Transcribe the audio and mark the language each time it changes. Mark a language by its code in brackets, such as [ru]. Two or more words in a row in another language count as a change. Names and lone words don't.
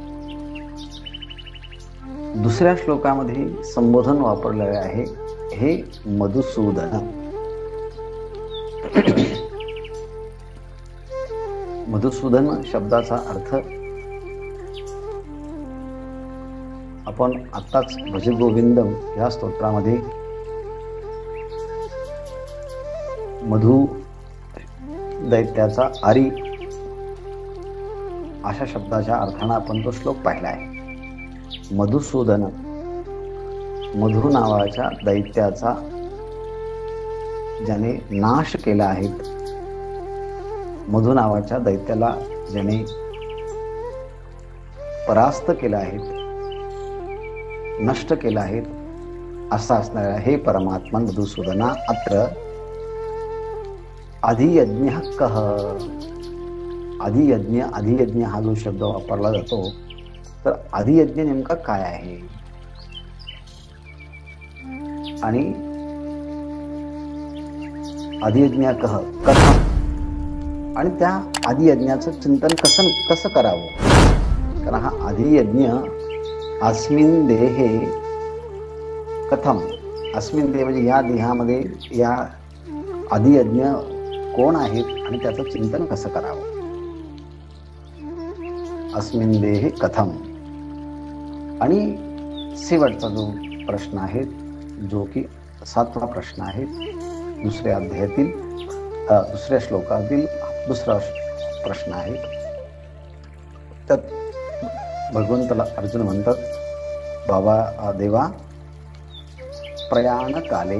[mr] दुसऱ्या श्लोकामध्ये संबोधन वापरलेले आहे हे मधुसूदन. मधुसूदन शब्दाचा अर्थ आपण आत्ताच भज गोविंदम या स्तोत्रामध्ये मधु दैत्याचा आरी अशा शब्दाच्या अर्थाने आपण तो श्लोक पाहिला आहे. मधुसूदन, मधु नावाच्या दैत्याचा ज्याने नाश केला आहे, मधु नावाच्या दैत्याला ज्याने परास्त केला आहे, नष्ट केला आहे, असा असणारा हे परमात्मा मधुसूदना [sa] अत्र अधियज्ञ कह. [mr] अधियज्ञ हा जो शब्द वापरला जातो, तर अधियज्ञ नेमका काय आहे आणि [sa] अधियज्ञ कह कथम, [mr] आणि त्या आदियज्ञाचं चिंतन कसं करावं. कारण हा आदियज्ञ [sa] अस्मिन देहे कथम, अस्मिन देह [mr] म्हणजे या देहामध्ये या आदियज्ञ कोण आहेत आणि त्याचं चिंतन कसं करावं. [sa] अस्मिन देहे कथम. [mr] आणि शेवटचा जो प्रश्न आहे, जो की 7वा प्रश्न आहे, दुसऱ्या अध्यायातील दुसऱ्या श्लोकातील दुसरा प्रश्न आहे. त्यात भगवंताला अर्जुन म्हणतात, बाबा देवा, प्रयाणकाले.